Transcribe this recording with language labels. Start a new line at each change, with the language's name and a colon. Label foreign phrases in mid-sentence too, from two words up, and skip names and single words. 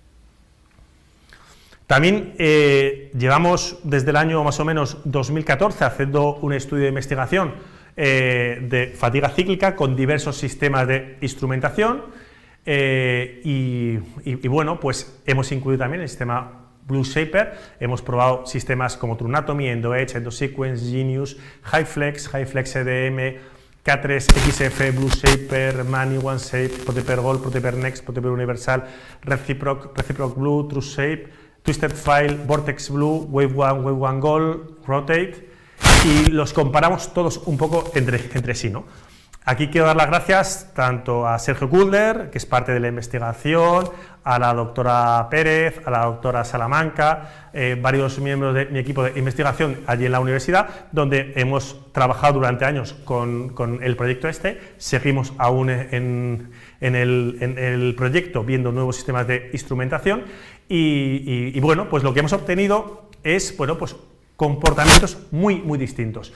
Spanish: También llevamos desde el año más o menos 2014 haciendo un estudio de investigación de fatiga cíclica con diversos sistemas de instrumentación y bueno, pues hemos incluido también el sistema Blue Shaper, hemos probado sistemas como TrueAnatomy, EndoEdge, EndoSequence, Genius, HyFlex EDM, K3, XF, Blue Shaper, Mani, OneShape, Proteper Gold, Proteper Next, Proteper Universal, Reciproc Blue, TrueShape, Twisted File, Vortex Blue, Wave 1 Gold, Rotate, y los comparamos todos un poco entre sí, ¿no? Aquí quiero dar las gracias tanto a Sergio Kulder, que es parte de la investigación, a la doctora Pérez, a la doctora Salamanca, varios miembros de mi equipo de investigación allí en la universidad, donde hemos trabajado durante años con el proyecto seguimos aún en el proyecto viendo nuevos sistemas de instrumentación y bueno, pues lo que hemos obtenido es, bueno, pues comportamientos muy distintos.